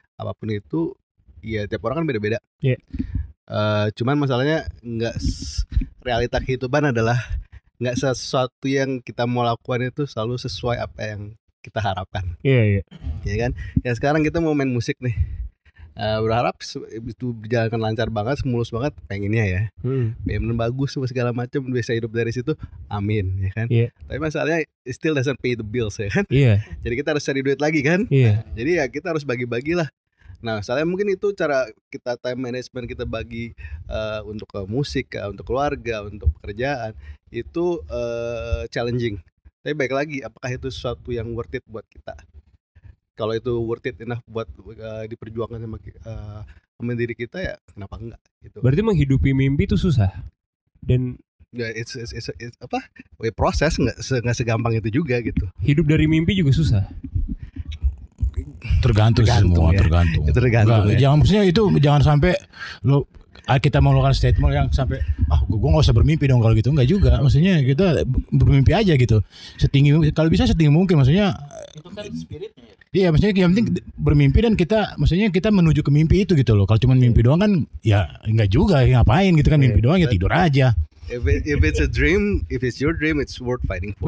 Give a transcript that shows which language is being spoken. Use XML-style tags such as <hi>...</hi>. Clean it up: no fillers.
<id>Apapun itu ya tiap orang kan beda-beda. Cuman masalahnya realita kehidupan adalah nggak sesuatu yang kita mau lakukan itu selalu sesuai apa yang kita harapkan. Iya kan. Ya sekarang kita mau main musik nih. Berharap itu berjalan lancar banget, mulus banget, pengennya ya. Payment bagus segala macam, bisa hidup dari situ, amin ya kan. Tapi masalahnya</id> <en>still doesn't pay the bills</en> <id>ya kan. Jadi kita harus cari duit lagi kan. Jadi ya kita harus bagi-bagi lah. Nah, soalnya mungkin itu cara kita time management kita bagi untuk musik, untuk keluarga, untuk pekerjaan itu challenging. Tapi baik lagi, apakah itu sesuatu yang worth it buat kita? Kalau itu worth it enough buat diperjuangkan sama diri kita, ya kenapa enggak gitu. Berarti menghidupi mimpi itu susah. Dan ya it's apa? Proses nggak segampang itu juga gitu. Hidup dari mimpi juga susah. Tergantung semua, ya. tergantung. Itu tergantung. Nggak, jangan maksudnya itu jangan sampai lo kita melakukan statement yang sampai gue nggak usah bermimpi dong kalau gitu. Enggak juga. Maksudnya kita bermimpi aja gitu. Kalau bisa setinggi mungkin, maksudnya Itu kan spiritnya ya. Iya, maksudnya yang penting bermimpi dan kita menuju ke mimpi itu gitu loh. Kalau cuma mimpi doang kan ya enggak juga, ngapain gitu kan, mimpi doang ya tidur aja.</id> <en>If it's a dream, if it's your dream, it's worth fighting for.</en>